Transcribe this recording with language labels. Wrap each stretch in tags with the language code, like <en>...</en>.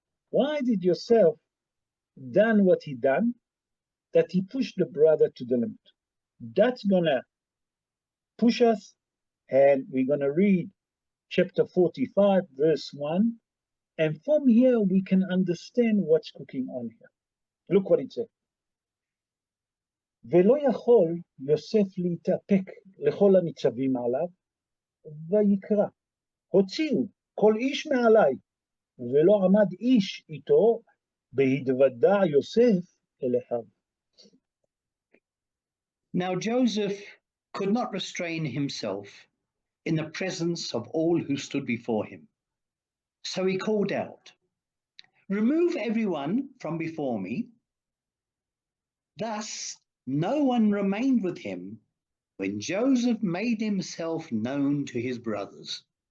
<en>Why did Yosef done what he done, that he pushed the brother to the limit? That's gonna push us, and we're gonna read chapter 45, verse 1, and from here we can understand what's cooking on here. Look what it said.</en> <he>ולא יכול יוסף להתאפק לכל הניצבים עליו, ויקרא, הוציאו כל איש מעלי, ולא עמד איש איתו, בהתוודע יוסף אל אחיו.</he> <en>Now Joseph could not restrain himself in the presence of all who stood before him. So he called out, "Remove everyone from before me." Thus no one remained with him when Joseph made himself known to his brothers.</en>